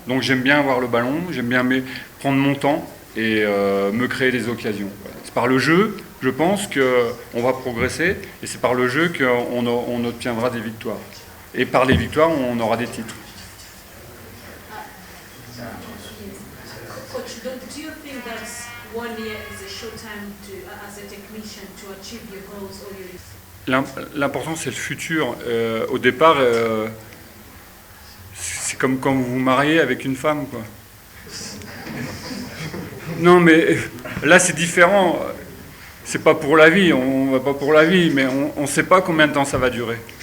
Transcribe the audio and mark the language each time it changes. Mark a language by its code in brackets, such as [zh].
[fr] Donc j'aime bien avoir le ballon, j'aime bien prendre mon temps et me créer des occasions. Voilà. C'est par le jeu, je pense qu'on va progresser et c'est par le jeu qu'on obtiendra des victoires. Et par les victoires, on aura des titres. [en] Coach, do you think that 1 year is a short time as a technician to achieve your goals or your... [fr] L'important, c'est le futur. Au départ, c'est comme quand vous vous mariez avec une femme, quoi. Non, mais là, c'est différent. C'est pas pour la vie, on va pas pour la vie, mais on ne sait pas combien de temps ça va durer.